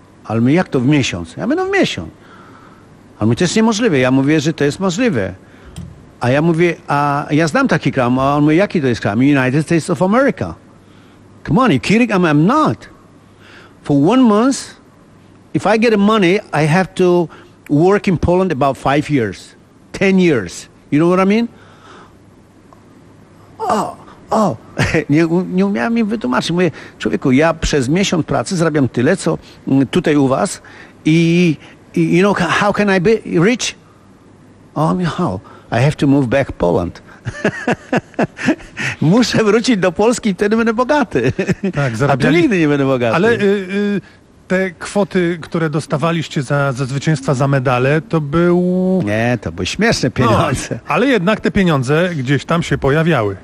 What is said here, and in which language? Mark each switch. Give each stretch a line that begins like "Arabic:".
Polish: Ale my, jak to w miesiąc? Ja mówię, no w miesiąc. Ale my, to jest niemożliwe. Ja mówię, że to jest możliwe. A ja mówię, a ja znam taki kraj, a on mówi, jaki to jest kraj?
English: United States of America. Come on, are you kidding? I'm not. For 1 month, if I get money, I have to work in Poland about 5 years, 10 years. You know what I mean? Oh.
Polish: nie umiałem im wytłumaczyć. Mówię, człowieku, ja przez miesiąc pracy zarabiam tyle, co tutaj u was.
English: I you know, how can I be rich? Oh, how? I have to move back to Poland.
Polish: Muszę wrócić do Polski i wtedy będę bogaty. Tak, zarabiali... A tu nigdy nie będę bogaty. Ale te kwoty, które dostawaliście za zwycięstwa, za medale, to był... Nie, to były śmieszne pieniądze. No, ale jednak te pieniądze gdzieś tam się pojawiały.